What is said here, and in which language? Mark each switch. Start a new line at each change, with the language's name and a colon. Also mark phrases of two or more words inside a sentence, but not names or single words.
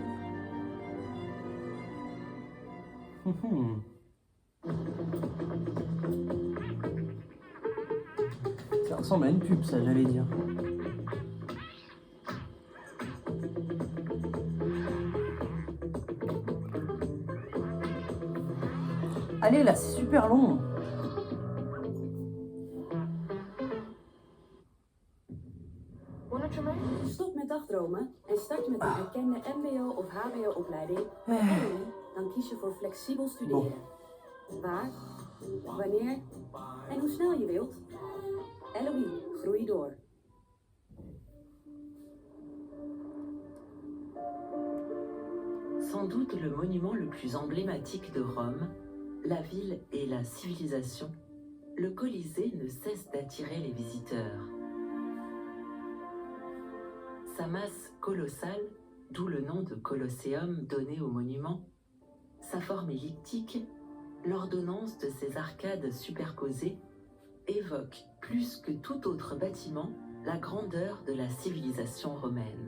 French: Ça ressemble à une pub, ça, j'allais dire. Allez, là, c'est super long.
Dutch: Stop met dagdromen en start met een erkende mbo- of hbo-opleiding. Bij LOE, dan kies je voor flexibel studeren. Waar, wanneer en hoe snel je wilt. LOE, groei door.
French: Sans doute le monument le plus emblématique de Rome, la ville et la civilisation, le Colisée ne cesse d'attirer les visiteurs. Sa masse colossale, d'où le nom de Colosseum donné au monument, sa forme elliptique, l'ordonnance de ses arcades superposées, évoque plus que tout autre bâtiment la grandeur de la civilisation romaine.